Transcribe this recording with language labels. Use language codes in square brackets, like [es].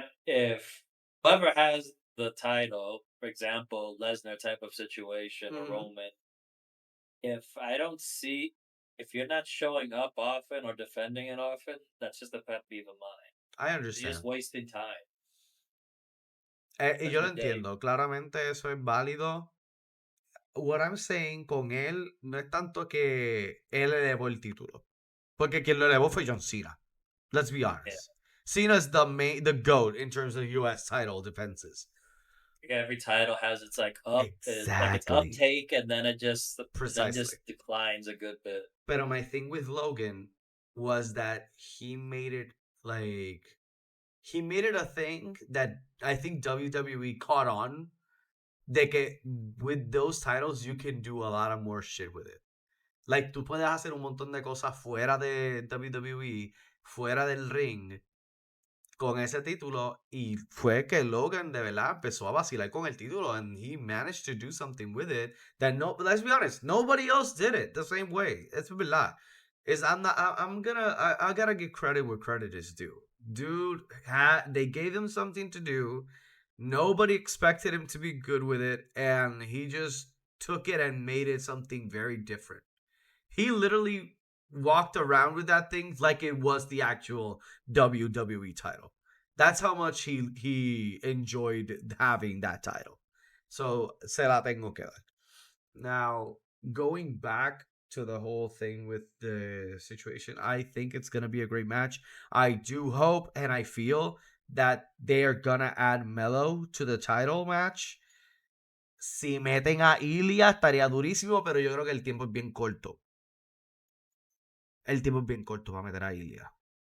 [en] if whoever has the title, for example, Lesnar type of situation or Hmm. Roman, if I don't see if you're not showing up often or defending it often, that's just a pet peeve of mine. I You're just wasting time, [es] Y yo lo [en] especially Dave. [es] entiendo. Claramente eso es válido. [en] What I'm saying [es] con él no es tanto que él elevó el título. Porque quien lo elevó fue John Cena. [en] Let's be Yeah. honest. Cena's the GOAT in terms of US title defenses. Like, every title has its like its Exactly. uptake, and then Precisely. just declines a good bit. But my thing with Logan was that he made it like he made it a thing that I think WWE caught on. [es] De que [en] with those titles you can do a lot of more shit with it. [es] Like tú puedes hacer un montón de cosas fuera de WWE, fuera del ring, con ese título. Y fue que Logan de verdad empezó a vacilar con el título. [en] And he managed to do something with it that no, let's be honest, nobody else did it the same way. [es] Es verdad. [en] Is I'm not. I'm gonna. I gotta give credit where credit is due. Dude, they gave him something to do. Nobody expected him to be good with it, and he just took it and made it something very different. He literally walked around with that thing like it was the actual WWE title. That's how much he enjoyed having that title. [es] So se la tengo que dar. [en] Now, going back to the whole thing with the situation, I think it's gonna be a great match. I do hope and I feel that they are gonna add Mello to the title match. [es] Si meten a Ilya estaría durísimo, pero yo creo que el tiempo es bien corto. El tiempo es bien corto para meter a Ilya.